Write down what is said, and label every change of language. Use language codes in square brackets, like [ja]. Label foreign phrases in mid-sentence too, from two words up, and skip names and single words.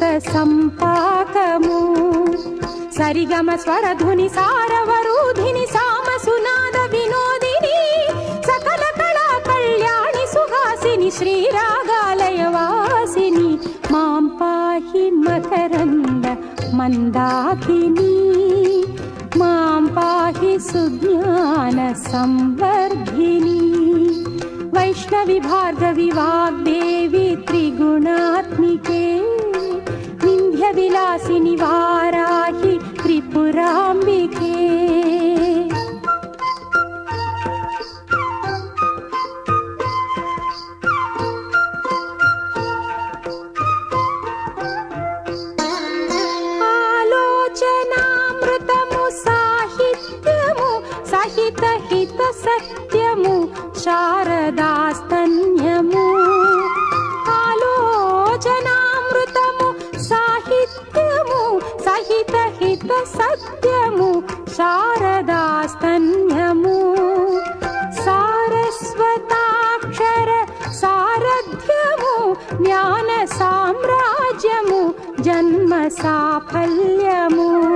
[te] సంపాకము సరిగమ స్వరధుని సారవరూధిని సామ సునాద వినోదిని సకల కళా కళ్యాణి సుహాసిని శ్రీరాగాలయ వాసిని మాం పాహి మకరంద మందాకిని మాం పాహి సుజ్ఞాన సంవర్ధిని। [sa] वैष्णवी भार्गवी वाग्देवी त्रिगुणात्मिके विंध्य विलासिनी वाराहि त्रिपुरांबिके। [te] ఆలోచనామృతము సాహిత్యము సహిత హిత సత్యము శారదాస్తన్యము ఆలోచనామృతము సాహిత్యము సహిత హిత సత్యము శారదాస్తన్యము సారస్వతాక్షర సారథ్యము జ్ఞాన సామ్రాజ్యము జన్మ సాఫల్యము